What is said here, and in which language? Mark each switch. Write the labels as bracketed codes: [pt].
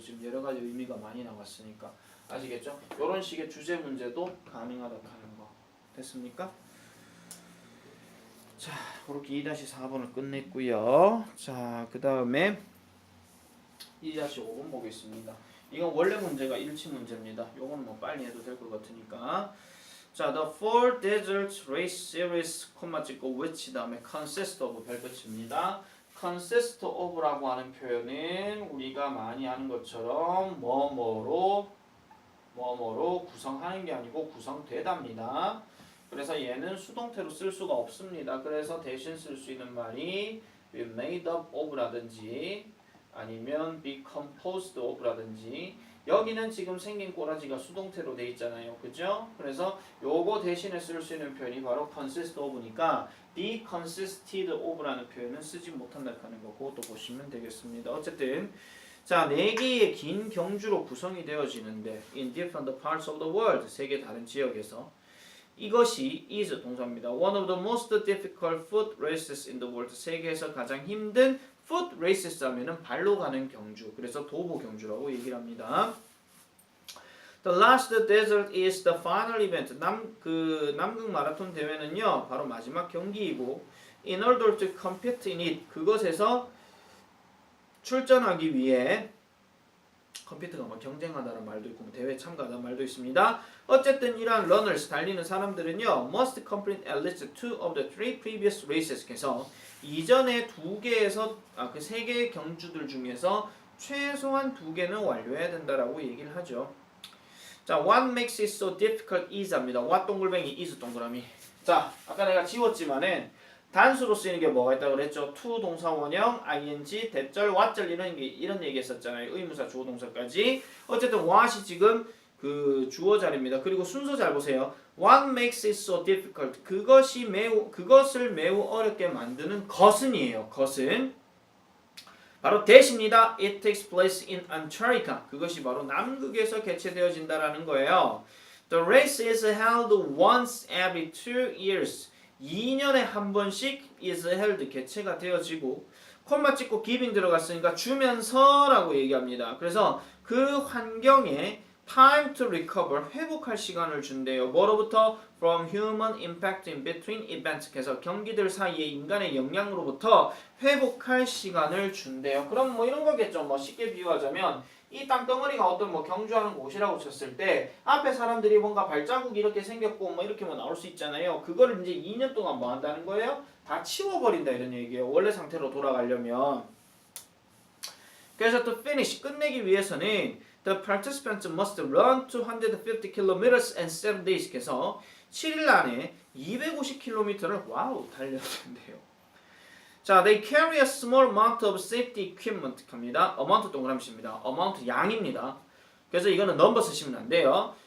[ko] 지금 여러 가지 의미가 많이 나왔으니까 아시겠죠? 이런 식의 주제 문제도 가능하다 하는 거 됐습니까? 자, 그렇게 2-4번을 끝냈고요. 자, 그 다음에 2-5번 보겠습니다. 이건 원래 문제가 일치 문제입니다. 요거는 뭐 빨리 해도 될 것 같으니까. [en] 자, the four desert race series [ko] 콤마 찍고 [en] which 다음에 consist of 별표칩니다. [ko] consist of라고 하는 표현은 우리가 많이 하는 것처럼 뭐뭐로 구성하는 게 아니고 구성되답니다. 그래서 얘는 수동태로 쓸 수가 없습니다. 그래서 대신 쓸 수 있는 말이 be made up of라든지 아니면 be composed of라든지 여기는 지금 생긴 꼬라지가 수동태로 돼 있잖아요. 그죠? 그래서 요거 대신에 쓸 수 있는 표현이 바로 consist of니까 be consisted of라는 표현은 쓰지 못한다 하는 거 그것도 보시면 되겠습니다. 어쨌든 자, 4개의 긴 경주로 구성이 되어지는데 [en] in different parts of the world [ko] 세계 다른 지역에서 이것이 is 동사입니다. [en] One of the most difficult foot races in the world. [ko] 세계에서 가장 힘든 foot races 하면은 발로 가는 경주. 그래서 도보 경주라고 얘기를 합니다. [en] The last desert is the final event. [ko] 남극 마라톤 대회는요, 바로 마지막 경기이고, [en] in order to compete in it, [ko] 그것에서 출전하기 위해, 컴퓨터가 뭐 경쟁하다는 말도 있고, 뭐 대회에 참가하다는 말도 있습니다. [en] 어쨌든 이러한 runners, [ko] 달리는 사람들은요, [en] must complete at least 2 of the 3 previous races. [ko] 그래서 이전에 그 3개의 경주들 중에서 최소한 2개는 완료해야 된다라고 얘기를 하죠. [en] 자, what makes it so difficult is 합니다. [ko] what 동글뱅이 is 동그라미. 자, 아까 내가 지웠지만은 단수로 쓰이는 게 뭐가 있다고 그랬죠? to 동사 원형, ing, 대절, what절 이런 얘기 했었잖아요. 의무사, 주어, 동사까지. 어쨌든 what이 지금 그 주어 자리입니다. 그리고 순서 잘 보세요. [en] What makes it so difficult? [ko] 그것을 매우 어렵게 만드는 것은이에요. 것은 바로 대십니다. [en] It takes place in Antarctica. [ko] 그것이 바로 남극에서 개최되어진다라는 거예요. [en] The race is held once every 2 years. [ko] 2년에 한 번씩 is held 개최가 되어지고 콤마 찍고 giving 들어갔으니까 주면서라고 얘기합니다. 그래서 그 환경에 [en] time to recover [ko] 회복할 시간을 준대요. 뭐로부터? [en] From human impact in between events. [ko] 그래서 경기들 사이에 인간의 영향으로부터 회복할 시간을 준대요. 그럼 뭐 이런 거겠죠. 뭐 쉽게 비유하자면 이 땅덩어리가 어떤 뭐 경주하는 곳이라고 쳤을 때 앞에 사람들이 뭔가 발자국이 이렇게 생겼고 뭐 이렇게 뭐 나올 수 있잖아요. 그거를 이제 2년 동안 뭐 한다는 거예요? 다 치워버린다 이런 얘기예요. 원래 상태로 돌아가려면. [en] 그래서 to finish [ko] 끝내기 위해서는 [en] the participants must run 250 kilometers and 7 days. [ko] 그래서 7일 안에 250km를 달려야 된대요. [en] 자, they carry a small amount of safety equipment 합니다. [ko] amount 동그라미입니다. amount 양입니다. 그래서 이거는 넘버 쓰시면 안 돼요.